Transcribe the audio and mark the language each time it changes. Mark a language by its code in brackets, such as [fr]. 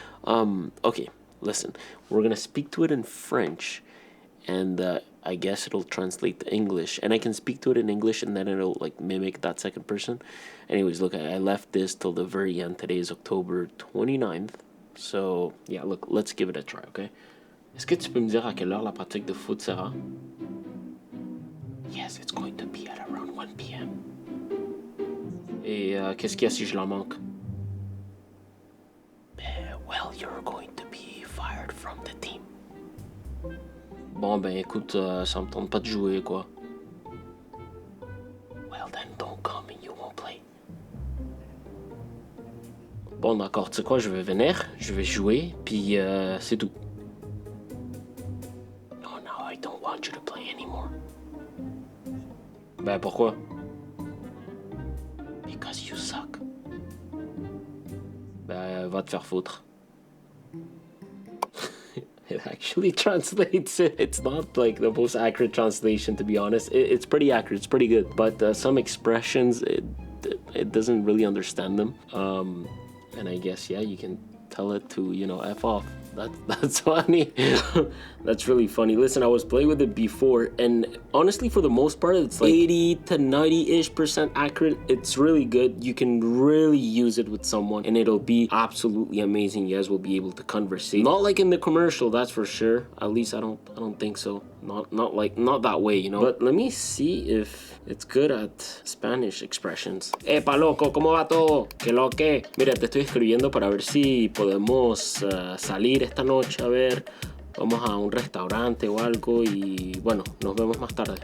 [en] Okay, listen, we're gonna speak to it in French, and I guess it'll translate to English, and I can speak to it in English, and then it'll like mimic that second person. Anyways, look, I left this till the very end. Today is October 29th, so yeah, look, let's give it a try, okay? [fr] Est-ce que tu peux me dire à quelle heure la pratique de foot sera? [en] Yes, it's going to be at around 1 p.m. [fr] Et qu'est-ce qu'il y a si je la manque? [en] Well, you're going to be fired from the team. [fr] Bon, ben écoute, ça me tente pas de jouer, quoi. [en] Well, then don't come and you won't play. [fr] Bon, d'accord, tu sais quoi, je vais venir, je vais jouer, puis c'est tout. [en] No, I don't want you to play anymore. [fr] Ben, pourquoi? [en] Because you suck. [fr] Ben, va te faire foutre. [en] It actually translates it. It's not like the most accurate translation, to be honest. It's pretty accurate. It's pretty good. But some expressions, it doesn't really understand them. And I guess, yeah, you can tell it to, F off. That's funny. That's really funny. Listen, I was playing with it before, and honestly, for the most part, it's like 80 to 90-ish% accurate. It's really good. You can really use it with someone, and it'll be absolutely amazing. You guys will be able to conversate. Not like in the commercial, that's for sure. At least I don't think so. Not that way, But let me see if it's good at Spanish expressions. [es] Epa, loco, ¿cómo va todo? ¿Qué lo que? Mira, te estoy escribiendo para ver si podemos salir esta noche, a ver. Vamos a un restaurante o algo y bueno, nos vemos más tarde.